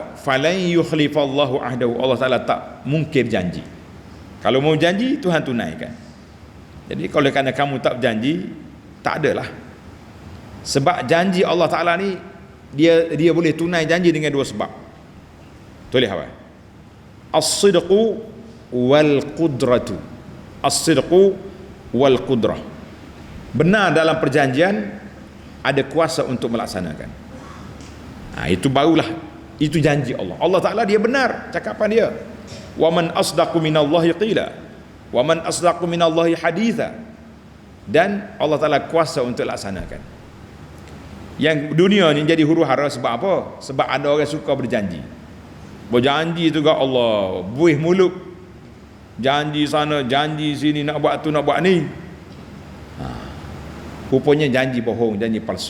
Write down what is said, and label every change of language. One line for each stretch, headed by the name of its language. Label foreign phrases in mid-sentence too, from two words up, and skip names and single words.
Arabic: فلن يخلف الله عهده.
Malay: Allah Ta'ala tak mungkir janji. Kalau mau janji, Tuhan tunaikan. Jadi kalau kerana kamu tak berjanji, tak adalah. Sebab janji Allah Ta'ala ni, dia boleh tunai janji dengan 2 sebab. Tulis apa?
Arabic: الصدق والقدرة. الصدق والقدرة.
Malay: Benar dalam perjanjian, ada kuasa untuk melaksanakan. Itu barulah, itu janji Allah. Allah Ta'ala dia benar cakapan dia.
Arabic: ومن أصدق من الله قيلا ومن أصدق من الله حديثا.
Malay: Dan Allah Ta'ala kuasa untuk laksanakan. Yang dunia ni jadi huru-hara sebab apa? Sebab ada orang suka berjanji. Berjanji tu kat Allah, buih mulut, janji sana, janji sini, nak buat tu, nak buat ni. Rupanya janji bohong, janji palsu.